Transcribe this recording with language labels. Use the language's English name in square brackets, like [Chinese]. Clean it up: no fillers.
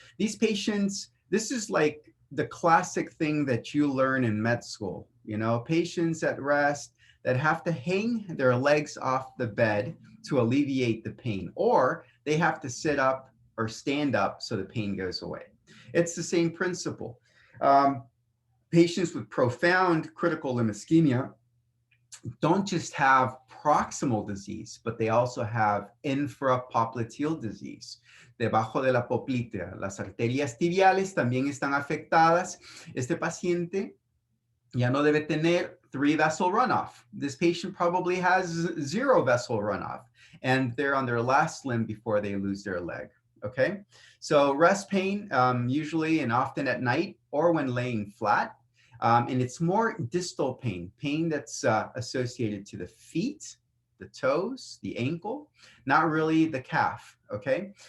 [English] These patients, this is like the classic thing that you learn in med school, you know, patients at rest that have to hang their legs off the bed to alleviate the pain, or they have to sit up or stand up so the pain goes away. It's the same principle. Patients with profound critical limb ischemia don't just have proximal disease, but they also have infrapopliteal disease. [Spanish] Debajo de la popltea, las arterias tibiales también están afectadas. Este paciente ya no debe tener 3-vessel runoff. [English] This patient probably has 0 vessel runoff, and they're on their last limb before they lose their leg. Okay, so rest pain, usually and often at night or when laying flat. And it's more distal pain, pain that's associated to the feet, the toes, the ankle, not really the calf, okay?